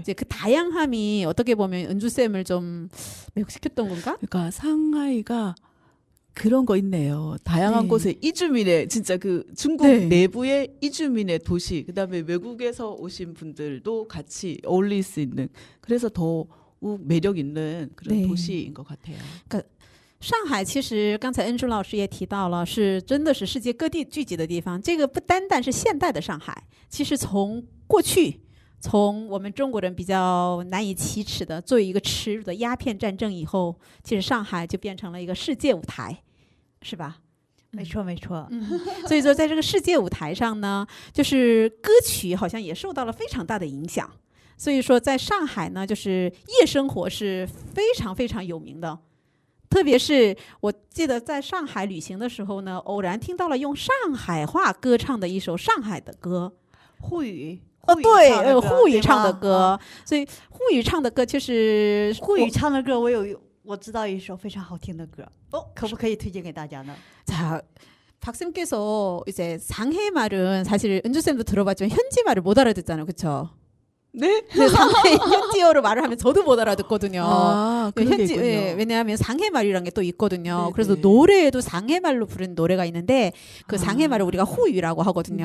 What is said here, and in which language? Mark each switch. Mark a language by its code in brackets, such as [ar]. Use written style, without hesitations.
[ko] 이제 그 다양함이 어떻게 보면 은주쌤을 좀 매혹시켰던 건가? 그러니까 상하이가 그런 거 있네요. 다양한 네. 곳에 이주민의 진짜 그 중국 네. 내부의 이주민의 도시, 그다음에 외국에서 오신 분들도 같이 어울릴 수 있는, 그래서 더욱 매력 있는 그런 네. 도시인 것 같아요. [zh] 上海其实刚才恩珠老师也提到了，是真的是世界各地聚集的地方。这个不单单是现代的上海，其实从过去，从我们中国人比较难以启齿的作为一个耻辱的鸦片战争以后，其实上海就变成了一个世界舞台，是吧？没错没错。所以说，在这个世界舞台上呢，就是歌曲好像也受到了非常大的影响。所以说，在上海呢，就是夜生活是非常非常有名的。特别是我记得在上海旅行的时候呢，偶然听到了用上海话歌唱的一首上海的歌，沪语。对，沪语唱的歌，所以沪语唱的歌就是沪语唱的歌，我知道一首非常好听的歌，可不可以推荐给大家呢？ [ko] 자, 박쌤께서 이제 상해 말은 사실 은주쌤도 들어봤지만 현지 말을 못 알아듣잖아요, 그렇죠? 네? 근데 상해 현지어로 말을 하면 저도 못 알아듣거든요. 그런 게 현지 있군요. 왜냐하면 상해 말이란 게 또 있거든요. 네네. 그래서 노래에도 상해 말로 부른 노래가 있는데 그 상해 말을 우리가 후유라고 하거든요.